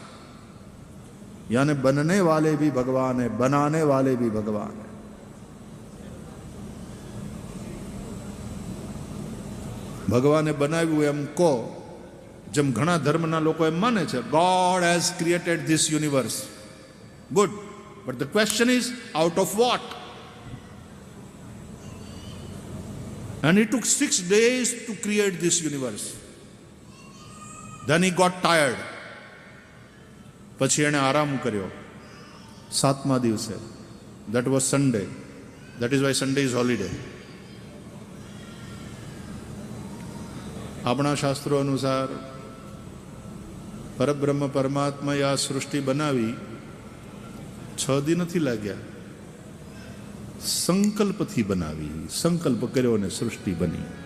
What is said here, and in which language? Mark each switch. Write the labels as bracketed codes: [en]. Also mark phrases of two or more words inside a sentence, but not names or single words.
[hi] यानी बनने वाले भी भगवान है, बनाने वाले भी भगवान है. [gu] ભગવાને બનાવ્યું એમ કહો, જેમ ઘણા ધર્મના લોકો એમ માને છે, [en] God has created this universe. Good, but the question is out of what? And it took 6 days to create this universe. Then he got tired. [gu] પછી એણે આરામ કર્યો 7મા દિવસે. [en] That was Sunday. That is why Sunday is holiday. [gu] આપણા શાસ્ત્રો અનુસાર પરબ્રહ્મ પરમાત્માએ આ સૃષ્ટિ બનાવી 6 દી નથી લાગ્યા. સંકલ્પથી બનાવી. સંકલ્પ કર્યો અને સૃષ્ટિ બની.